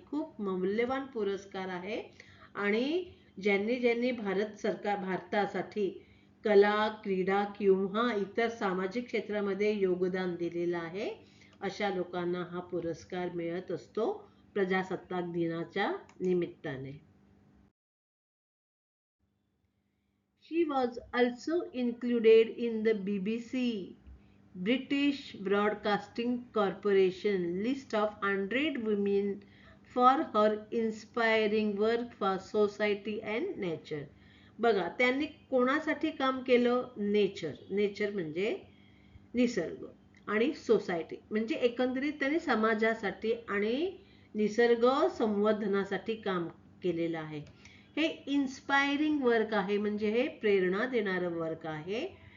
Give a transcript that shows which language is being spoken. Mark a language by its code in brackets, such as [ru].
[mr] खूप मौल्यवान पुरस्कार आहे आणि ज्यांनी ज्यांनी भारतासाठी कला, क्रीडा किंवा इतर सामाजिक क्षेत्रामध्ये योगदान दिलेलं आहे, अशा लोकांना हा पुरस्कार मिळत असतो प्रजासत्ताक दिनाच्या निमित्ताने. [en] She was also included in the BBC British Broadcasting Corporation list of 100 women for her inspiring work for society and nature. [mr] बघा, त्यांनी कोणासाठी काम केलं? नेचर म्हणजे निसर्ग आणि सोसायटी म्हणजे एकंदरीत त्यांनी समाजासाठी आणि निसर्ग संवर्धनासाठी काम केलेलं आहे. हे इन्स्पायरिंग वर्क आहे, म्हणजे हे प्रेरणा देणारं वर्क आहे.